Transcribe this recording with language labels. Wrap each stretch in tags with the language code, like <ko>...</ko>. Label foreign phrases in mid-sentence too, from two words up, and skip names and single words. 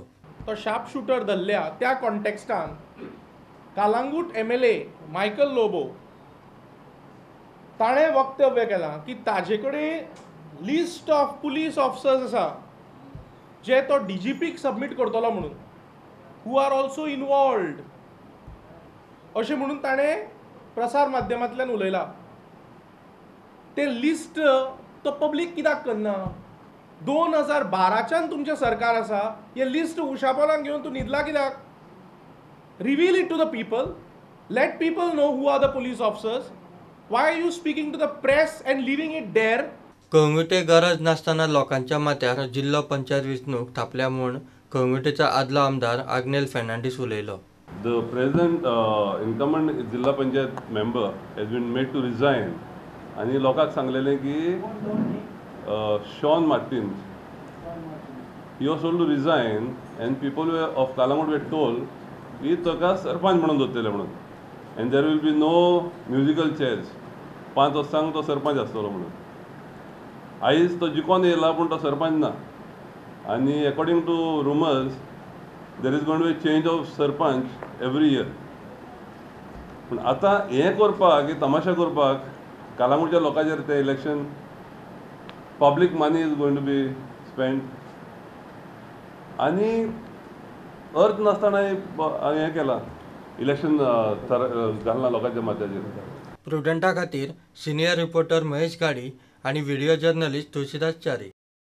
<kok>तो</kok> <en>sharp shooter</en> <kok>धरल्या त्या कॉन्टेक्स्टान कालांगूट MLA मायकल लोबो ताणें वक्तव्य केलां की ताजे कडेन</kok> <en>list of police officers</en> <kok>आसा जे तो DGPक सबमीट करतलो म्हणून,</kok> <en>who are also involved</en> <kok>अशें म्हणून ताणें प्रसार माध्यमांतल्यान उलयलां. ते लिस्ट तो पब्लीक कित्याक करना? 2012च्यान तुमचें सरकार आसा. हे लिस्ट उशापोलांक घेवन तूं न्हिदला कित्याक?</kok> <en>Reveal it to the people. Let people know who are the police officers. Why are you speaking to the press and leaving it there?</en> <kok>कळंगुटे गरज नासतना लोकांच्या माथ्यार जिल्लो पंचायत वेंचणूक थापल्या म्हूण कळंगुटेचो आदलो आमदार आग्नेल फेर्नांडीस उलयलो.</kok> <en>The present incumbent Jilla Panchayat member has been made to resign.</en> <kok>आणि लोकांक सांगलेलें की</kok> <en>शॉन मार्टिन्स he was told to resign and people of Kalangut were told</en> <kok>की ताका सरपंच म्हणून दवरतले म्हणून,</kok> <en>and there will be no musical chairs.</en> <kok>5 वर्सांक तो सरपंच आसतलो म्हणून. आयज तो जिखोन येयला पूण तो सरपंच ना.</kok> <en>आनी according to rumours there is going to be a change of सरपंच every year.</en> <kok>पूण आतां हें करपाक तमाशा करपाक कालांगूटच्या लोकांचेर ते</kok> <en>election public money is going to be spend</en> <kok>आनी अर्थ नासतना हें केलां इलेक्शन घालना लोकांच्या माथ्याचेर. प्रुडंटा खातीर</kok> <en>senior reporter</en> <kok>महेश गाडी आनी</kok> <en>video journalist</en> <kok>तुळशीदास च्यारी.</kok>